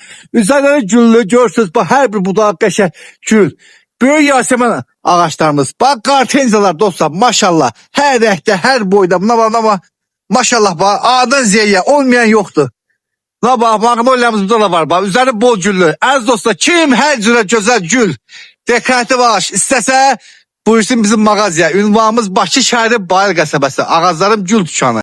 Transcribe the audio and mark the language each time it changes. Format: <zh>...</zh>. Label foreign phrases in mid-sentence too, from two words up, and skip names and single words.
<tr>Üzerinde güllü görsünüz. Bak her bir budağı</tr> <az>qəşəng gül. Böyük yasəmən ağaçlarımız. Bak kartenzalar dostlar maşallah.</az> <tr>Her renkte, her boyda. Buna bak ama maşallah bak. A'dan Z'ye olmayan yoktu. Buna bak magnolia'mız burada da var. Bak üzerinde bol güllü.</tr> <az>Aziz dostlar kim her cürə gözəl gül, dekoratif ağaç istəsə buyursun bizim mağazaya. Ünvanımız Bakı şəhəri Bayır qəsəbəsi. Ağacların gül dükanı.</az>